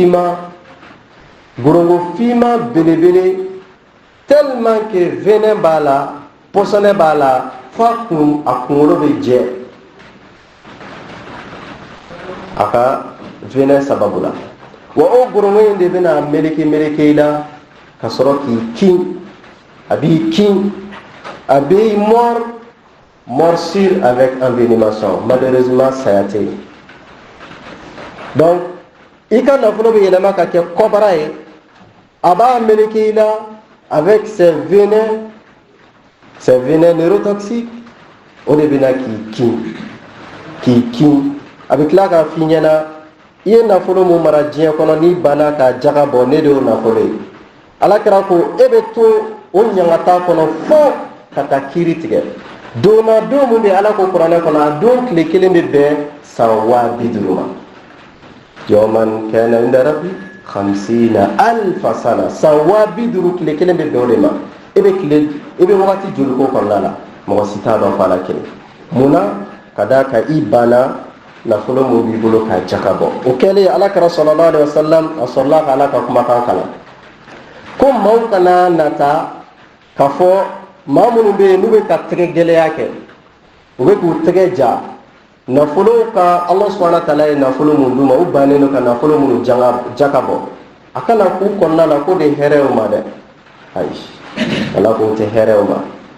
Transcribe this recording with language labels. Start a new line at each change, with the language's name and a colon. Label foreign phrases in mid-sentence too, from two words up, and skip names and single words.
Bambara: fiima belebele
French: tellement que venin
Bambara: b'a la pɔsɔnɛ b'a la f'a kunkolo bɛ jɛ a ka venin sababu la wa o gorongo in de bɛna meleke i la ka sɔrɔ k'i kin a b'i kin a b'i
French: morsure avec envenimation malheureusement
Bambara: saya tɛ yen donc i ka nafolo bɛ yɛlɛma ka kɛ kɔbara ye a b'a meleke i la
French: avec ses venins
Bambara: neurotoxiques o de bɛna k'i kin a bɛ tila k'a f'i ɲɛna i ye nafolo min mara diɲɛ kɔnɔ n'i banna ka jaga bɔ ne de y'o nafolo ye alakira ko e bɛ to o ɲangata kɔnɔ fo ka taa kiiri tigɛ don min bɛ ala ko kuranɛ kɔnɔ a don tile kelen bɛ bɛn san 50,000 ma
Arabic: يوما كان عند ربي
Bambara: 50,000 sana san 50,000 tile kelen bɛ bɛn o de ma e bɛ wagati joli ko kɔnɔna la mɔgɔ si t'a dɔn f'a la kelen munna ka d'a kan i banna nafolo min b'i bolo ka jaka bɔ o kɛlen alakira
Arabic: صلى الله عليه وسلم
Bambara: a sɔrɔla ka ala ka kumakan kalan ko maaw kana nata k'a fɔ maa minnu bɛ yen n'u bɛ ka tɛgɛ gɛlɛya kɛ u bɛ k'u tɛgɛ ja nafolo ka ala
Arabic: سبحانه وتعالى
Bambara: ye nafolo min d'u ma u bannen don ka nafolo minnu jaka bɔ a kana k'u kɔnɔna la ko de hɛrɛ o ma dɛ ayi ala ko tɛ hɛrɛ o ma